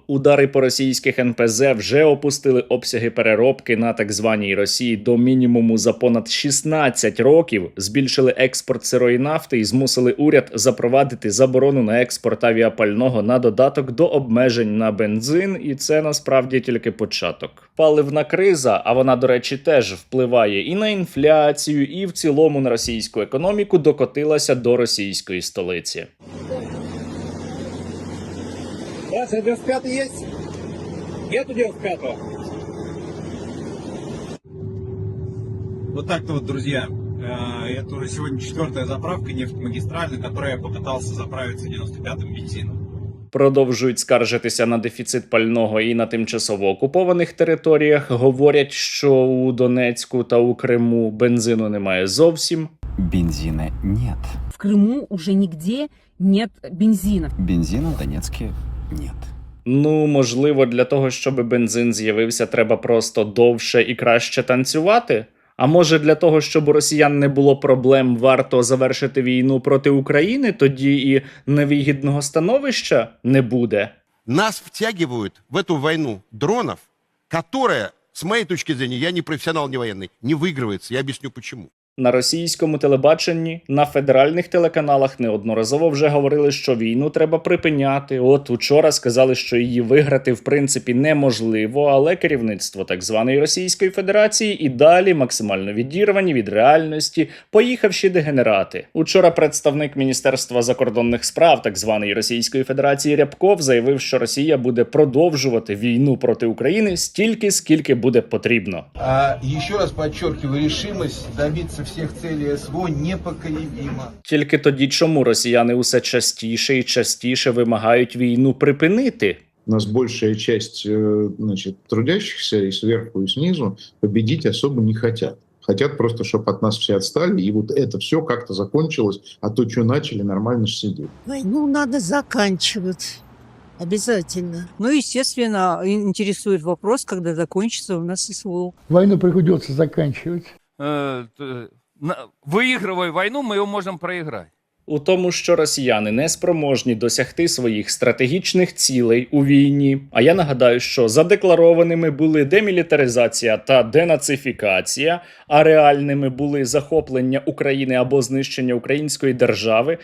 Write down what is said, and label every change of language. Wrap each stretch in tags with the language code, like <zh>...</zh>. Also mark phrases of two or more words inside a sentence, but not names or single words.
<uk>Удари по російських НПЗ вже опустили обсяги переробки на так званій Росії до мінімуму за понад 16 років, збільшили експорт сирої нафти і змусили уряд запровадити заборону на експорт авіапального на додаток до обмежень на бензин, і це насправді тільки початок. Паливна криза, а вона, до речі, теж впливає і на інфляцію, і в цілому на російську економіку, докотилася до російської столиці.</uk> <ru>95 есть? Нету 95-го. Вот так-то вот, друзья. Это уже сегодня 4-я заправка нефтемагистраль, на которой я попытался заправиться 95-м бензином.</ru> <uk>Продовжують скаржитися на дефіцит пального і на тимчасово окупованих територіях. Говорять, що у Донецьку та у Криму бензину немає зовсім.</uk> <ru>Бензина нет. В Крыму уже нигде нет бензина. Бензина в Донецке нет.</ru> <uk>Ну, можливо, для того, щоб бензин з'явився, треба просто довше і краще танцювати? А може для того, щоб у росіян не було проблем, варто завершити війну проти України, тоді і невигідного становища не буде?</uk> <ru>Нас втягивают в эту войну дронов, которая, с моей точки зрения, я не профессионал, не военный, не выигрывается. Я объясню почему.</ru> <uk>На російському телебаченні, на федеральних телеканалах неодноразово вже говорили, що війну треба припиняти. От учора сказали, що її виграти в принципі неможливо, але керівництво так званої Російської Федерації і далі максимально відірвані від реальності, поїхавші дегенерати. Учора представник Міністерства закордонних справ так званої Російської Федерації Рябков заявив, що Росія буде продовжувати війну проти України стільки, скільки буде потрібно.</uk> <ru>Еще раз подчеркиваю, решимость добиться</ru> <uk>всіх цілей</uk> <ru>СВО непоколебима.</ru> <uk>Тільки тоді чому росіяни усе частіше і частіше вимагають війну припинити?</uk> <ru>У нас большая часть, значит, трудящихся и сверху, и снизу победить особо не хотят. Хотят просто, чтобы от нас все отстали, и вот это все как-то закончилось, а то, что начали, нормально же сидеть. Войну надо заканчивать. Обязательно. Ну, естественно, интересует вопрос, когда закончится у нас СВО. Войну приходится заканчивать. Выигрывая войну, мы ее можем проиграть.</ru> <uk>У тому, що росіяни не спроможні досягти своїх стратегічних цілей у війні. А я нагадаю, що задекларованими були демілітаризація та денацифікація, а реальними були захоплення України або знищення української держави.</uk>